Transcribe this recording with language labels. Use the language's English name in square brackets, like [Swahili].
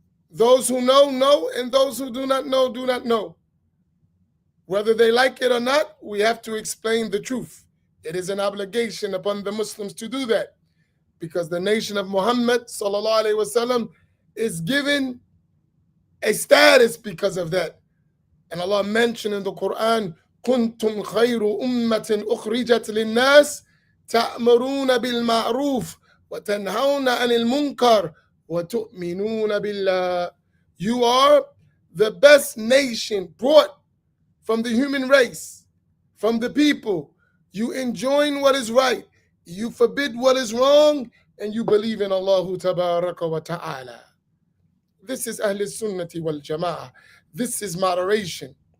[English] Those who know, know, and those who do not know, do not know. Whether they like it or not, we have to explain the truth. It is an obligation upon the Muslims to do that, because the nation of Muhammad sallallahu alaihi wasallam is given a status because of that. And Allah mentioned in the Quran, [Arabic] كنتم خير أمة أخرجت للناس تأمرون بالمعروف وتنهون عن المنكر وتؤمنون بالله. [English] You are the best nation brought from the human race, from the people. You enjoin what is right, you forbid what is wrong, and you believe in Allah Tabaraka wa Ta'ala. This is Ahl Sunnati wal Jama'ah. This is moderation.